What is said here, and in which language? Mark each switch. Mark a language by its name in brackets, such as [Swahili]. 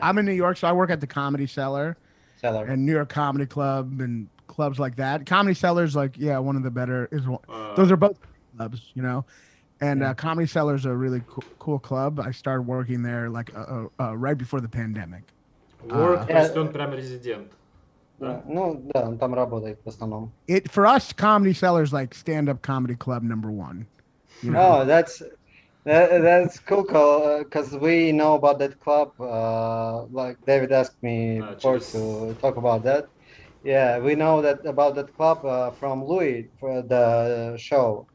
[English] I'm in New York, so I work at the Comedy Cellar. Cellar. And New York Comedy Club and clubs like that. Comedy Cellar's like, one of the better those are both clubs, And Comedy Cellar's a really cool club. I started working there like right before the pandemic. [Russian] То есть он прям резидент. Да? Ну, да, он там работает в основном. [English] For us, Comedy Cellar's like stand-up comedy club #1. Oh, that's cool, because we know about that club. Like David asked me before to talk about that. Yeah, we know about that club from Louis for the show.